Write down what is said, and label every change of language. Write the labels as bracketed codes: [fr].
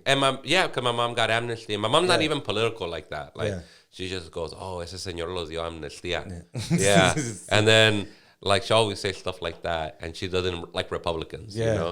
[en] because my mom got amnesty, and my mom's not even political like that. Like she just goes, "Oh, [es] ese señor los dio amnistía." [en] Yeah, and then. Like, she always says stuff like that, and she doesn't like Republicans, you know?